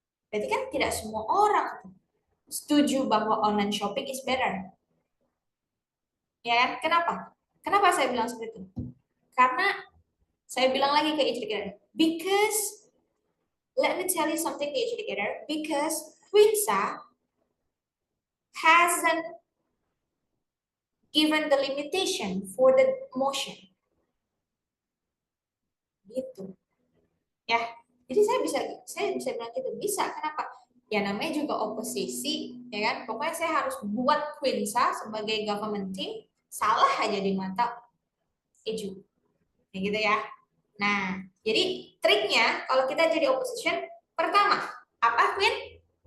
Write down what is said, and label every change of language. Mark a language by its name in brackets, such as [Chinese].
[Indonesian] Berarti kan tidak semua orang setuju bahwa [English] online shopping is better. [Indonesian] Ya kan? Kenapa? Kenapa saya bilang seperti itu? Karena saya bilang lagi ke educator, [English] because let me tell you something to educator, because Quinsa hasn't given the limitation for the motion. [Indonesian] Gitu. Ya, jadi saya bisa bilang gitu, bisa. Kenapa? Ya namanya juga oposisi, ya kan? Pokoknya saya harus buat Quinsa sebagai government team salah aja di mata Eju. Ya gitu ya. Nah, jadi triknya kalau kita jadi opposition, pertama, apa Queen?